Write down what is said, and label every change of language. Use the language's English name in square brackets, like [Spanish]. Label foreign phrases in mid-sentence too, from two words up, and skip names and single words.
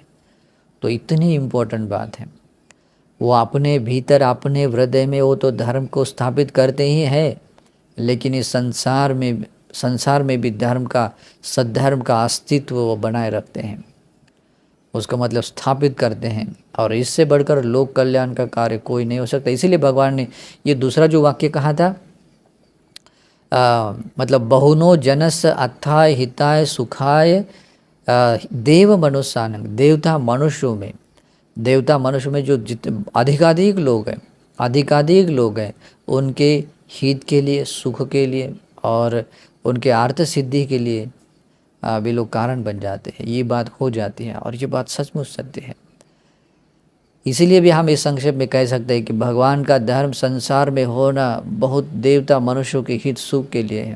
[Hindi] तो इतनी इम्पोर्टेंट बात है। वो अपने भीतर अपने हृदय में वो तो धर्म को स्थापित करते ही हैं, लेकिन इस संसार में भी धर्म का, सद्धर्म का अस्तित्व वो बनाए रखते हैं, उसका मतलब स्थापित करते हैं। और इससे बढ़कर लोक कल्याण का कार्य कोई नहीं हो सकता। इसीलिए भगवान ने ये दूसरा जो वाक्य कहा था, मतलब [Pali] बहुनो जनस अथाय हिताय सुखाय देव मनुष्यानंग, [Hindi] देवता मनुष्य में जो जितने अधिकाधिक लोग हैं उनके हित के लिए, सुख के लिए और उनके अर्थ सिद्धि के लिए वे लोग कारण बन जाते हैं। ये बात हो जाती है और ये बात सचमुच सत्य है। इसीलिए भी हम इस संक्षेप में कह सकते हैं कि भगवान का धर्म संसार में होना बहुत देवता मनुष्यों के हित सुख के लिए है।